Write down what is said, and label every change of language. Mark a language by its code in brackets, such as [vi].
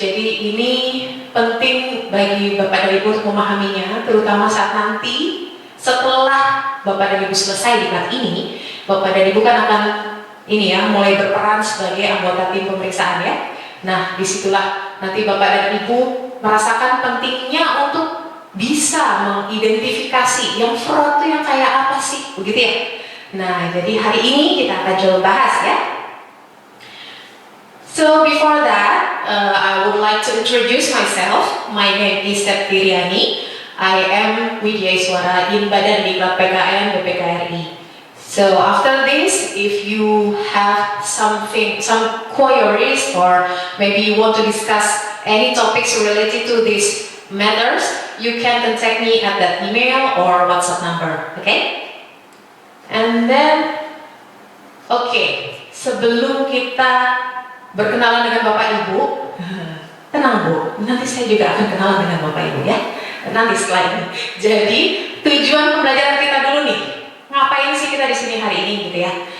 [id] Jadi ini penting bagi Bapak dan Ibu untuk memahaminya, terutama saat nanti setelah Bapak dan Ibu selesai diklat ini, Bapak dan Ibu kan akan ini ya, mulai berperan sebagai anggota tim pemeriksaan ya. Nah, disitulah nanti Bapak dan Ibu merasakan pentingnya untuk bisa mengidentifikasi yang fraud itu yang kayak apa sih, begitu ya. Nah, jadi hari ini kita akan coba bahas ya. [en] So before that, I would like to introduce myself. My name is Septiriani. I am Widya Iswara in Badan Diklat PKN BPKRI. So after this, if you have some queries or maybe you want to discuss any topics related to these matters, you can contact me at that email or WhatsApp number. Okay? And then, [id] sebelum kita berkenalan dengan Bapak Ibu, tenang Bu, nanti saya juga akan kenalan dengan Bapak Ibu ya, nanti setelah ini. Jadi tujuan pembelajaran kita dulu nih, ngapain sih kita di sini hari ini gitu ya.